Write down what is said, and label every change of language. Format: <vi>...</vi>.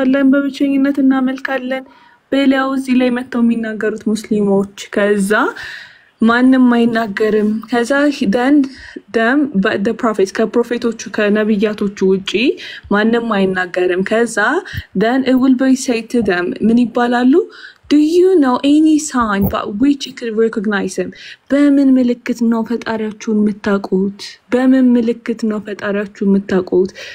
<am>አላህን በብቸኝነት እናመልካለን ብለው እዚህ ላይ መተው የሚናገሩት ሙስሊሞች። ከዛ ማንንም አይናገርም። ከዛ</am> <en>them but the prophets</en> <am>ከፕሮፌቶቹ ከነብያቶቹ ውጪ ማንንም አይናገርም። ከዛ</am> <en>then it will be said to them</en> <am>ምን ይባላሉ?</am> <en>Do you know any sign by which you could recognize him?</en> <am>በምን ምልክት ነው ፈጣሪያችሁን የምታውቁት? በምን ምልክት ነው ፈጣሪያችሁን የምታውቁት?</am>